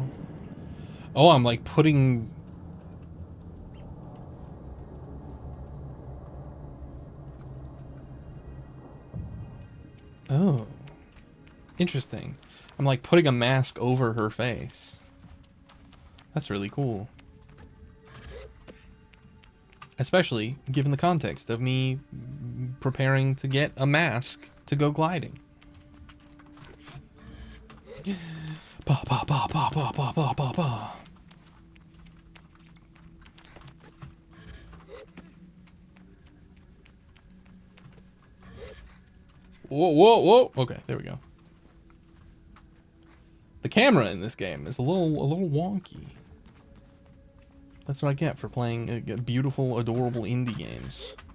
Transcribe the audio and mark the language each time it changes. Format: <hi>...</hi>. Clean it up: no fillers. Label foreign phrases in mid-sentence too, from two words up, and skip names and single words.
<en>Oh, I'm like putting... Oh. Interesting. I'm like putting a mask over her face. That's really cool. Especially given the context of me preparing to get a mask to go gliding. Ba ba ba ba ba ba ba ba ba. Whoa, whoa, whoa. Okay, there we go. The camera in this game is a little wonky. That's what I get for playing beautiful, adorable indie games.</en>